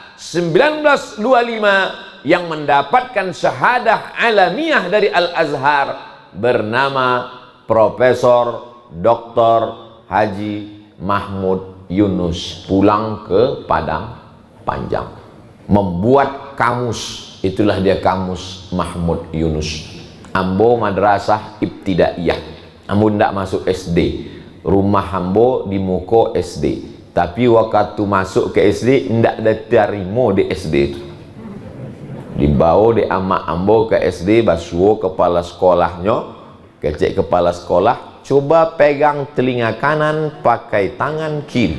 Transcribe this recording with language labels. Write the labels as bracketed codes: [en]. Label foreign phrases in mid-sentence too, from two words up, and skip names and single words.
[id] 1925 yang mendapatkan syahadah alamiah dari Al-Azhar bernama Profesor Dr. Haji Mahmud Yunus, pulang ke Padang Panjang membuat kamus. Itulah dia kamus Mahmud Yunus. [min] Ambo madrasah ibtidaiyah, ambo ndak masuk SD, rumah ambo di muko SD, tapi waktu masuk ke SD ndak ada terima di SD itu. Dibawa di amak ambo ke SD, basuh kepala sekolahnya, kecek kepala sekolah, coba pegang telinga kanan pakai tangan kiri.